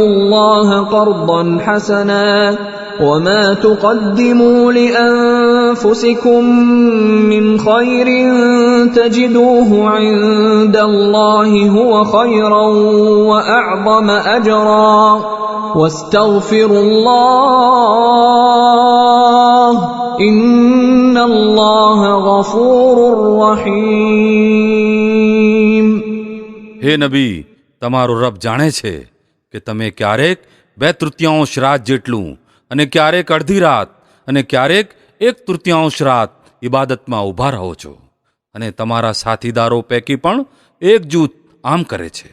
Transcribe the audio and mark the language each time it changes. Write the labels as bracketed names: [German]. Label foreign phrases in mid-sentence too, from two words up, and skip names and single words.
[Arabic] الله قرضا حسنا وما تقدموا لأنفسكم من خير تجدوه عند الله هو خيرا وأعظم أجرا واستغفروا الله إن الله غفور رحيم. [Gujarati] હે નબી, તમારો રબ જાણે છે કે તમે ક્યારેક 2/3 રાત જેટલું અને ક્યારેક અડધી રાત અને ક્યારેક 1/3 રાત ઇબાદતમાં ઊભા રહો છો અને તમારા સાથીદારો પૈકી પણ એક જૂથ આમ કરે છે.